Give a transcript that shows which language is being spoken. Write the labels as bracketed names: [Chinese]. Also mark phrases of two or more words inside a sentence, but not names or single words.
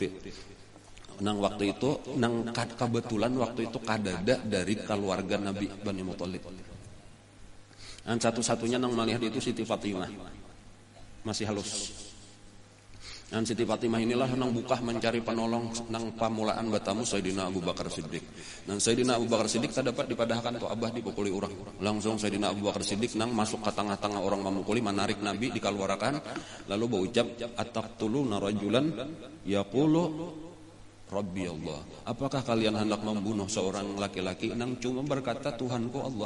[Banjar] Nang waktu itu, kebetulan waktu itu kadada dari keluarga Nabi Bani Muthalib. Dan satu-satunya nang melihat itu Siti Fatimah, masih halus. Dan Siti Fatimah inilah nang buka mencari penolong nang pamulaan batamu Sayyidina Abu Bakar Siddiq. Dan Sayyidina Abu Bakar Siddiq dapat dipadahkan tu abah dipukuli orang. Langsung Sayyidina Abu Bakar Siddiq nang masuk ke tengah-tengah orang memukuli, menarik Nabi dikeluarkan, lalu berucap, [Arabic] "أتقتلون رجلا يقول ربي الله." [Banjar] Apakah kalian hendak membunuh seorang laki-laki nang cuma berkata Tuhanku Allah?